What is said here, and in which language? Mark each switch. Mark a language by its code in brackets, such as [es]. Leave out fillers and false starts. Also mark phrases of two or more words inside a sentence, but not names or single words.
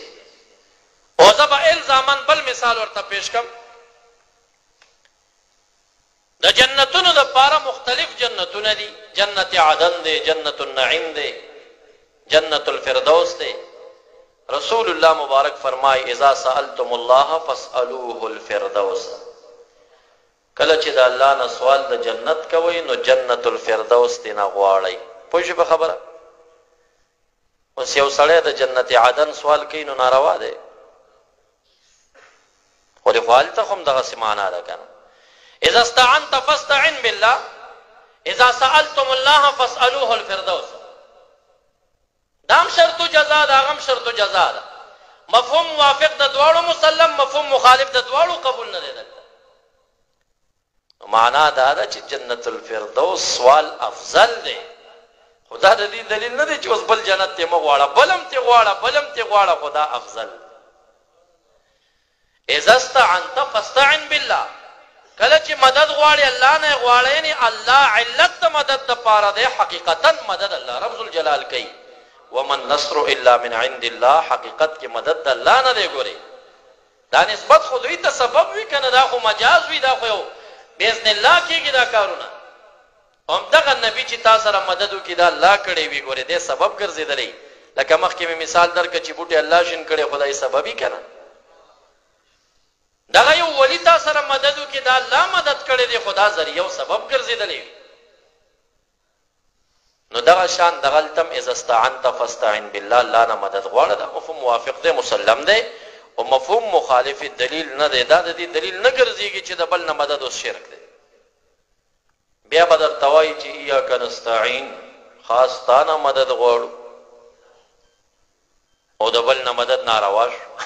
[ps] او زه به الزامن بل مثال ورته پیش کوم. د جنتونو د پاره مختلف جنتونه دي. جنت عدن دی، جنت النعیم دی، جنت الفردوس دی. رسول الله مبارک فرمای [ar] اذا سألتم الله فاسألوه الفردوس، [ps] کله چې د الله نه سوال د جنت کوي نو جنت الفردوس دی نه غواړئ. پوه شئ په خبره؟ اوس یو سړی د جنت عدن سوال کوي نو ناروا دی، خو د هلته هم دغسې معنا ده کنه. [ar] اذا استعنت فاستعن بالله، اذا سألتم الله فاسألوه الفردوس. [ps] دام شرط جزا دا غم شرط جزا دا. مفهوم موافق د دواړو مسلم، مفهوم مخالف د دواړو قبول نه دی. دلته معنا دا ده چې جنت الفردوس سوال افضل دی. خدا د دې دلیل نه دی چې اوس بل جنت ته مغواړه، بلم ته غواړه، بلم ته غواړه، خدا افضل. [ar] اذا استعنت فاستعن بالله، [ps] کله چې مدد غواړي الله نه غواړي، یعنی الله علت مدد د پاره دی. حقیقتا مدد الله رب الجلال کوي. [ar] ومن نصر الا من عند الله، [ps] حقیقت کې مدد د الله نه دی. ګوري دا نسبت خو دوی ته سبب وي کنه، دا خو مجاز وي، دا خو [ar] باذن الله [ps] کېږي دا کارونه. هم دغه نبی چې تاسو سره مدد وکړي دا الله کړی وي، ګوري دې سبب ګرځېدلی. لکه مخکې مې مثال درکړ چې بوټي الله شین کړی، خدای سببي کنه. دغه یو ولی تاسو سره مدد وکړي دا الله مدد کړی دی، خدا ذریعہ او سبب ګرځېدلی. نو دغه شان دغلتم [ar] اذا استعنت فاستعن بالله، [ps] الله نه مدد غواړه. دا مفهوم موافق دی، مسلم دی. او مفهوم مخالف دلیل نه دی. دا د دې دلیل نه ګرځېږي چې د بل نه مدد اوس شرک دی. بیا به درته وایي چې [ar] ایاک نستعین، [ps] خاص تا نه مدد غواړو، او د بل نه مدد ناروا شو.